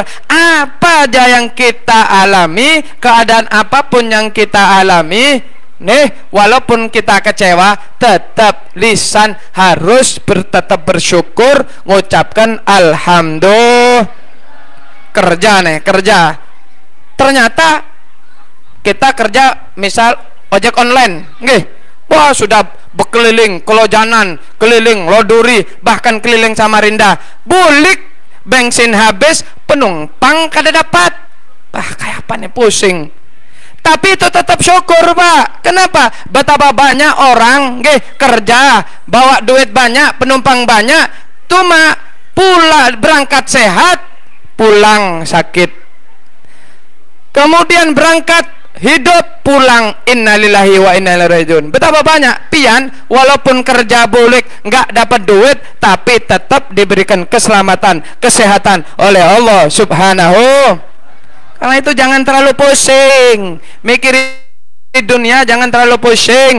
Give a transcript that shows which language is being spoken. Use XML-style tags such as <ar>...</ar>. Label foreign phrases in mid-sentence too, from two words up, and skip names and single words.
<id>Apa aja yang kita alami, keadaan apapun yang kita alami, nih walaupun kita kecewa, tetap lisan harus tetap bersyukur, mengucapkan alhamdulillah.</id> <bjn>Kerja ternyata kita kerja misal ojek online, nggih, wah sudah berkeliling Kelojanan, keliling Loduri, bahkan keliling Samarinda, bulik, bensin habis, penumpang kada dapat, kayak apa nih, pusing.</bjn> <id>Tapi itu tetap syukur pak. Kenapa? Betapa banyak orang kerja, bawa duit banyak, penumpang banyak, cuma pula berangkat sehat, pulang sakit, kemudian berangkat hidup, pulang</id> <ar>إنا لله وإنا إليه راجعون.</ar> <bjn>Betapa banyak pian walaupun kerja bulik nggak dapat duit, tapi tetap diberikan keselamatan, kesehatan oleh Allah Subhanahu.</bjn> <id>Karena itu jangan terlalu pusing mikirin di dunia jangan terlalu pusing.</id>